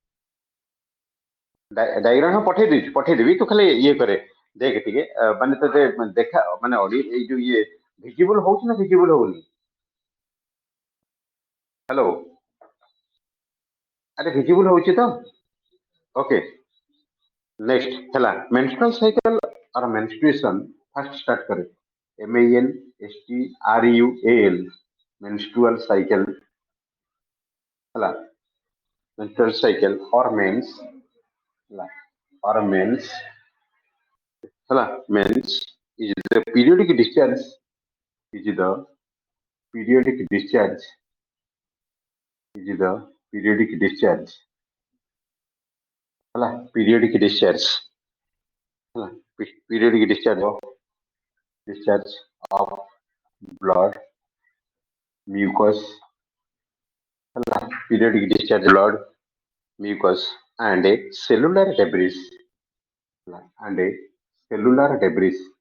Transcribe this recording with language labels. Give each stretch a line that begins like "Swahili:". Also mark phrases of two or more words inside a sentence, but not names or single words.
Odia: ଡାଇଗ୍ରାମ ପଠେଇଦେବି, ତୁ ଖାଲି ଇଏ କରେ, ଦେଖ ଟିକେ ମାନେ ତତେ ଦେଖା ମାନେ ଅଡିଓ ଏଇ ଯୋଉ ଇଏ ଭିଜିବୁଲ ହଉଛି ନା ଭିଜିବୁଲ ହଉନି? ହ୍ୟାଲୋ, ଆରେ ଭିଜିବୁଲ ହଉଛି ତ?
English: okay, next ହେଲା menstrual cycle or menstruation, first start କରେ MENSTRUAL, menstrual cycle ହେଲା, menstrual cycle or mens ହେଲା, or mens ହେଲା, mens is the periodic discharge, is the periodic discharge, is the periodic discharge ହେଲା, periodic discharge ହେଲା, periodic discharge of blood, mucus ହେଲା, periodic discharge blood, mucus and a cellular debris ହେଲା, and a cellular debris